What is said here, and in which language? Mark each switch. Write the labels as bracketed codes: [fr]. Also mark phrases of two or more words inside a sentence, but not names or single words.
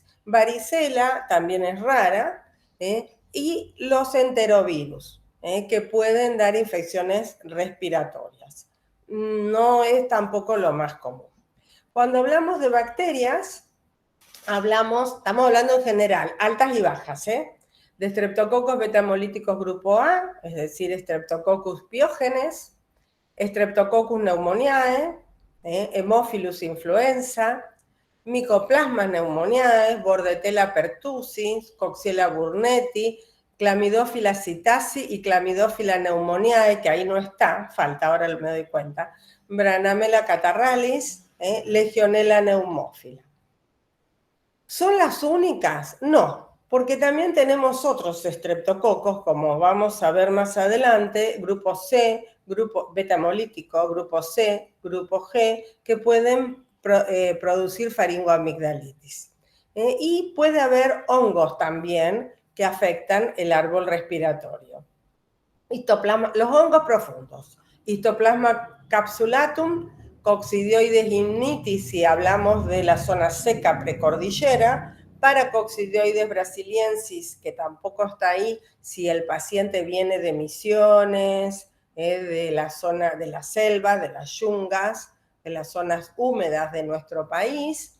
[es] Varicela también es rara, y los enterovirus, que pueden dar infecciones respiratorias. No es tampoco lo más común. Cuando hablamos de bacterias, estamos hablando en general, altas y bajas, de Streptococcus beta-hemolíticos grupo A, es decir, Streptococcus pyogenes, Streptococcus pneumoniae, Haemophilus influenza, Mycoplasma pneumoniae, Bordetella pertussis, Coxiella burnetii, Chlamydophila psittaci y Chlamydophila pneumoniae, que ahí no está, falta, ahora me doy cuenta, Branamella catarrhalis, Legionella pneumófila. ¿Son las únicas? No, porque también tenemos otros estreptococos, como vamos a ver más adelante, grupo C, grupo beta-hemolítico, grupo C, grupo G, que pueden producir faringoamigdalitis. Y puede haber hongos también que afectan el árbol respiratorio. Los hongos profundos: Histoplasma capsulatum, Coccidioides ignitis, si hablamos de la zona seca precordillera, Para coccidioides brasiliensis, que tampoco está ahí, si el paciente viene de Misiones, de la zona de la selva, de las yungas, de las zonas húmedas de nuestro país.